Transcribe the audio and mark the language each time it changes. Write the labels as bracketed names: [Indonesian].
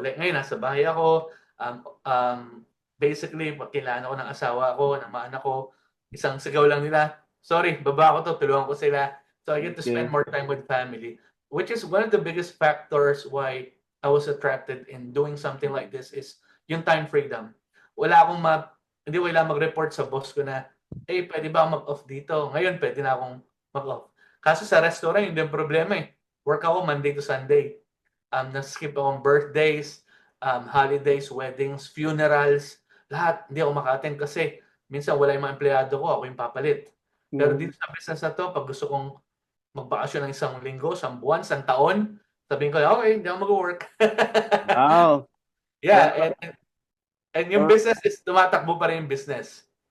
[Filipino] Like ngayon, nasa bahay ako. Basically, kailangan ako ng asawa ko, ng mga anak ko. Isang sigaw lang nila, sorry, baba ko to, tulungan ko sila. [English] So I get to spend more time with family, which is one of the biggest factors why I was attracted in doing something like this is yung time freedom. [Filipino] Hindi ko kailangan mag-report sa boss ko na, pwede ba ako mag-off dito? Ngayon, pwede na akong mag-off. Kaso sa restaurant, hindi yung problema eh. [English] Work ako Monday to Sunday. [Filipino] Na-skip akong birthdays, holidays, weddings, funerals, lahat. Hindi ako maka-attend kasi minsan wala yung mga empleyado ko, ako yung papalit. Pero dito sa business na to, pag gusto kong magbakasyon ng isang linggo, isang buwan, isang taon, sabihin ko, okay, hindi ako mag-work. [English] Wow. Yeah, and [Filipino] yung business is tumatakbo pa rin yung business.